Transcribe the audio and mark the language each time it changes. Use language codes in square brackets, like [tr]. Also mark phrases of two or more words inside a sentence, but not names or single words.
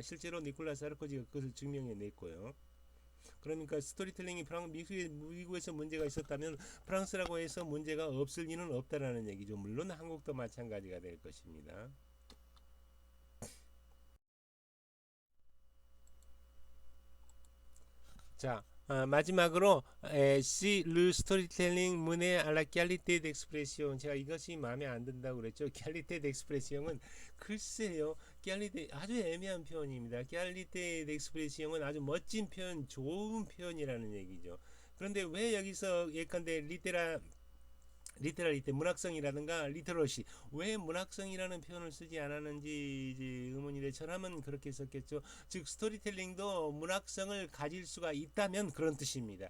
[ko] 실제로 니콜라 사르코지가 그것을 증명해 냈고요. 그러니까 스토리텔링이 미국에서 문제가 있었다면 프랑스라고 해서 문제가 없을 리는 없다라는 얘기죠. 물론 한국도 마찬가지가 될 것입니다. 자, 마지막으로 [fr] si le storytelling mène à la qualité d'expression. [ko] 제가 이것이 마음에 안 든다고 그랬죠. [fr] qualité d'expression [ko] 은 글쎄요. qualité 아주 애매한 표현입니다. [fr] qualité d'expression [ko] 은 아주 멋진 표현, 좋은 표현이라는 얘기죠. 그런데 왜 여기서 예컨대 리테러리티 문학성이라든가 리터러시 왜 문학성이라는 표현을 쓰지 않았는지 이제 의문이 돼. 저라면 그렇게 썼겠죠. 즉 스토리텔링도 문학성을 가질 수가 있다면 그런 뜻입니다.